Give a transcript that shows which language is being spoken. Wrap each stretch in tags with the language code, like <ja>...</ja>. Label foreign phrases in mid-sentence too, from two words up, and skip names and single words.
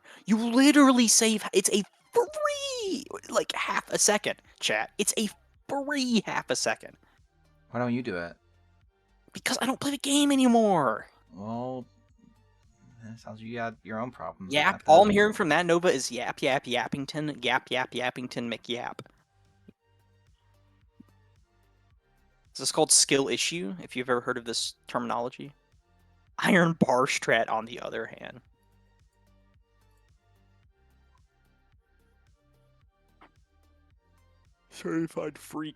<en>You literally save. It's a free, like, half a second, chat. It's a free half a second. Why don't you do it? Because I don't play the game anymore. Well, it sounds like you got your own problems. Yap. About All that. I'm hearing from that Nova is yap, yap, yappington, yap, yap, yappington, McYap. This is called skill issue, if you've ever heard of this terminology. Iron bar strat, on the other hand. Certified freak.</en>